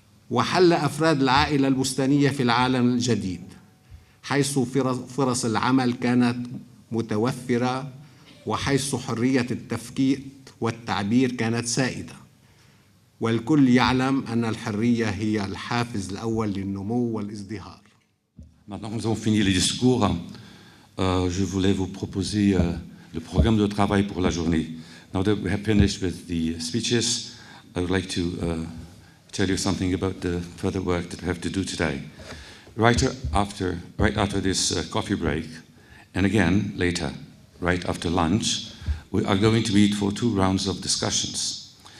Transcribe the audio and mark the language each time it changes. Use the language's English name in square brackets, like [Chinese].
[Arabic] وحل أفراد العائلة البستانية في العالم الجديد، حيث فرص العمل كانت متوفرة، وحيث حرية التفكير والتعبير كانت سائدة، والكل يعلم أن الحرية هي الحافز الأول للنمو والازدهار. [French] Maintenant que nous avons fini les discours, je voulais vous proposer le programme de travail pour la journée. [English] Now that we have finished with the speeches, I would like to tell you something about the further work that we have to do today. Right after this coffee break, and again later, right after lunch, we are going to meet for 2 rounds of discussions.